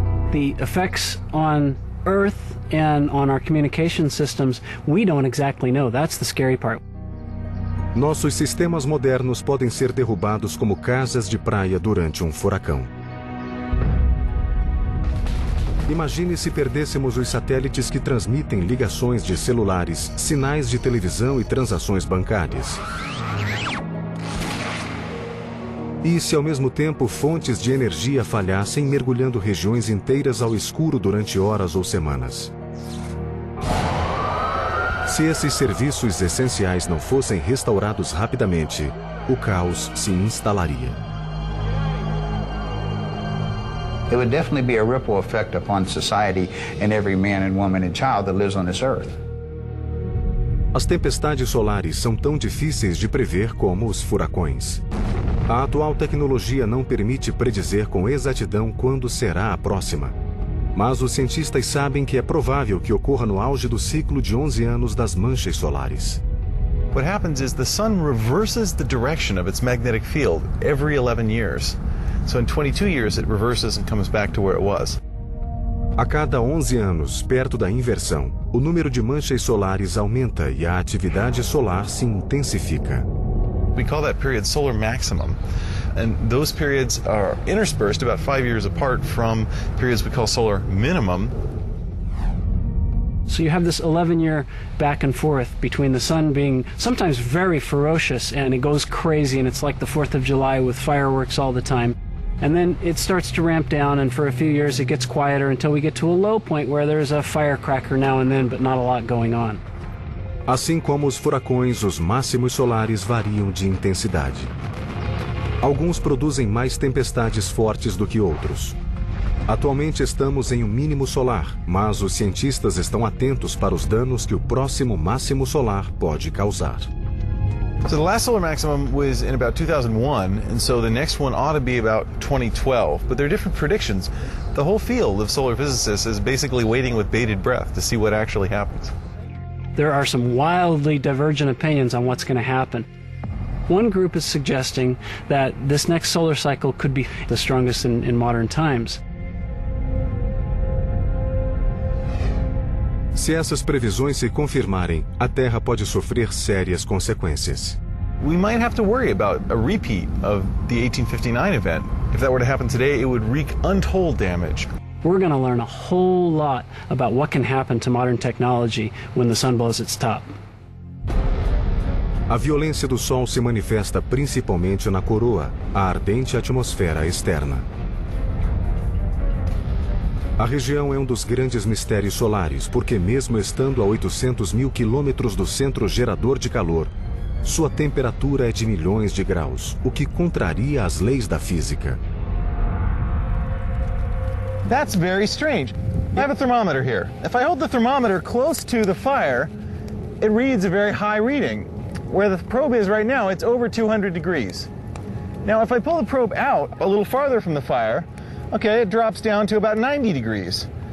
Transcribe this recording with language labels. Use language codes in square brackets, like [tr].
[en] The effects on Earth and on our communication systems, we don't exactly know. That's the scary part. [pt] Nossos sistemas modernos podem ser derrubados como casas de praia durante furacão. Imagine se perdêssemos os satélites que transmitem ligações de celulares, sinais de televisão e transações bancárias. E se ao mesmo tempo fontes de energia falhassem, mergulhando regiões inteiras ao escuro durante horas ou semanas? Se esses serviços essenciais não fossem restaurados rapidamente, o caos se instalaria. [en] It would definitely be a ripple effect upon society and every man and woman and child that lives on this earth. [pt] As tempestades solares são tão difíceis de prever como os furacões. A atual tecnologia não permite predizer com exatidão quando será a próxima. Mas os cientistas sabem que é provável que ocorra no auge do ciclo de 11 anos das manchas solares. [en] What happens is the sun reverses the direction of its magnetic field every 11 years. So in 22 years it reverses and comes back to where it was. [pt] A cada 11 anos, perto da inversão, o número de manchas solares aumenta e a atividade solar se intensifica. [en] We call that period solar maximum. And those periods are interspersed about 5 years apart from periods we call solar minimum. So you have this 11-year back and forth between the sun being sometimes very ferocious and it goes crazy and it's like the 4th of July with fireworks all the time. And then it starts to ramp down and for a few years it gets quieter until we get to a low point where there's a firecracker now and then but not a lot going on. [pt] Assim como os furacões, os máximos solares variam de intensidade. Alguns produzem mais tempestades fortes do que outros. Atualmente estamos em um mínimo solar, mas os cientistas estão atentos para os danos que o próximo máximo solar pode causar. [en] So the last solar maximum was in about 2001, and so the next one ought to be about 2012, but there are different predictions. The whole field of solar physicists is basically waiting with bated breath to see what actually happens. There are some wildly divergent opinions on what's going to happen. One group is suggesting that this next solar cycle could be the strongest in modern times. [pt] Se essas previsões se confirmarem, a Terra pode sofrer sérias consequências. [en] We might have to worry about a repeat of the 1859 event. If that were to happen today, it would wreak untold damage. We're going to learn a whole lot about what can happen to modern technology when the sun blows its top. [pt] A violência do sol se manifesta principalmente na coroa, a ardente atmosfera externa. A região é um dos grandes mistérios solares, porque mesmo estando a 800 mil quilômetros do centro gerador de calor, sua temperatura é de milhões de graus, o que contraria as leis da física. [en] That's very strange. I have a thermometer here. If I hold the thermometer close to the fire, it reads a very high reading. Where the probe is right now, it's over 200 degrees. Now, if I pull the probe out a little farther from the fire, okay, it drops down to about 90 degrees.